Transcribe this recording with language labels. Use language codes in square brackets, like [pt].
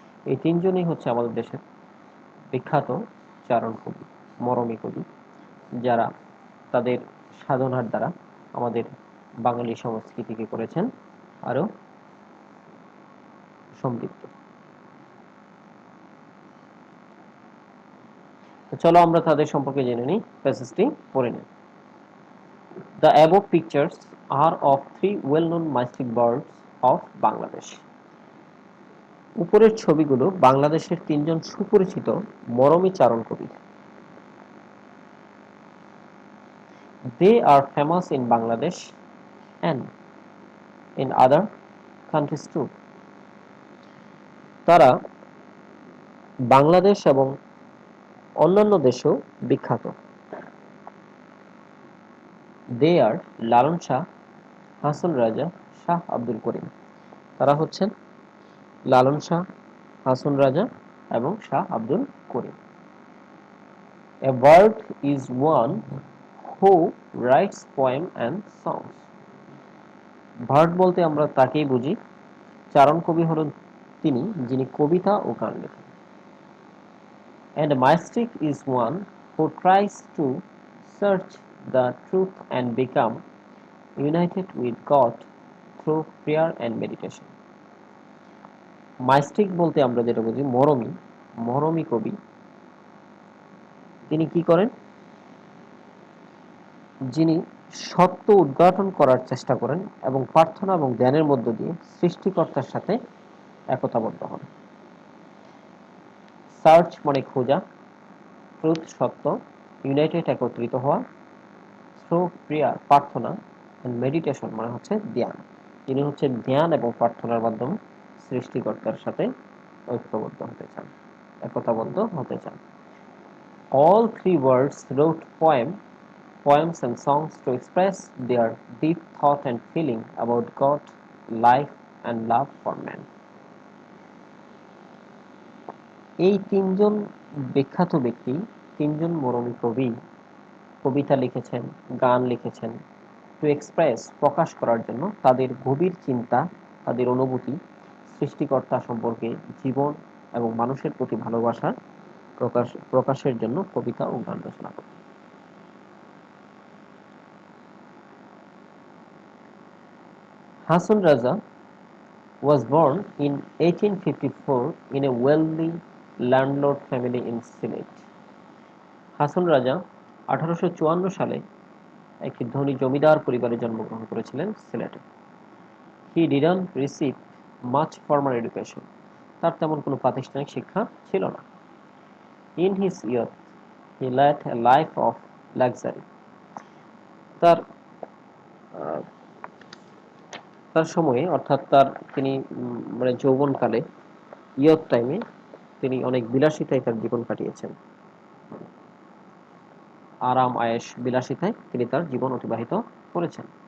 [bn] এই তিনজনই হচ্ছে আমাদের দেশের বিখ্যাত চারণ কবি, মরমী কবি, যারা তাদের সাধনার দ্বারা আমাদের বাঙালি সংস্কৃতিকে করেছেন আরো সমৃদ্ধ। তো চলো আমরা তাদের সম্পর্কে জেনে নিই, প্যাসেজটি পড়ে নিই। [en] The above pictures are of three well-known mystic birds of Bangladesh. [bn] উপরের ছবিগুলো বাংলাদেশের তিনজন সুপরিচিত মরমী চারণ কবি। [en] They are famous in Bangladesh and in other countries too. [bn] তারা বাংলাদেশ এবং অন্যান্য দেশেও বিখ্যাত। [en] They are Lalon Shah, Hason Raja, Shah Abdul Karim. [bn] তারা হচ্ছেন লালন শাহ, হাসন রাজা এবং Shah Abdul Karim. [en] A bird is one who writes poem and songs. [bn] Bird বলতে আমরা তাকেই বুঝি, চারণ কবি হলেন তিনি যিনি কবিতা ও গান লেখেন। [en] And a mystic is one who tries to search the truth and become united with God through prayer and meditation. [bn] মাইস্টিক বলতে আমরা যেটা বুঝি মরমী, মরমী কবি। তিনি কি করেন? যিনি সত্য উদ্ঘাটন করার চেষ্টা করেন এবং প্রার্থনা এবং ধ্যানের মধ্য দিয়ে সৃষ্টিকর্তার সাথে একতাবদ্ধ হন। সার্চ মানে খোঁজা, ট্রুথ সত্য, ইউনাইটেড একত্রিত হওয়া, থ্রু প্রেয়ার প্রার্থনা, এন্ড মেডিটেশন মানে হচ্ছে ধ্যান। তিনি হচ্ছে ধ্যান এবং প্রার্থনার মাধ্যমে সৃষ্টিকর্তার সাথে ঐক্যবদ্ধ হতে চান, একতাবদ্ধ হতে চান। [en] All three words wrote poems and songs to express their deep thought and feeling about God, life and love for man. [bn] এই তিনজন বিখ্যাত ব্যক্তি, তিনজন মরমী কবি কবিতা লিখেছেন, গান লিখেছেন, টু এক্সপ্রেস প্রকাশ করার জন্য তাদের গভীর চিন্তা, তাদের অনুভূতি সৃষ্টিকর্তা সম্পর্কে, জীবন এবং মানুষের প্রতি ভালোবাসার প্রকাশের জন্য কবিতা ও গান রচনা করেন। [en] Hasan Raja was born in 1854 in a wealthy landlord family in Sylhet. [bn] Hason Raja 1854 সালে একটি ধনী জমিদার পরিবারে জন্মগ্রহণ করেছিলেন সিলেটে। [en] He didn't receive much formal education. [bn] তার তেমন কোনো প্রাতিষ্ঠানিক শিক্ষা ছিল না। [en] In his youth, he led a life of luxury. [bn] তার আহ, তার সময়ে অর্থাৎ তিনি মানে যৌবনকালে ইয়থ টাইমে তিনি অনেক বিলাসিতায় তার জীবন কাটিয়েছেন। আরাম আয়েশ বিলাসিতায় তিনি তার জীবন অতিবাহিত করেছেন।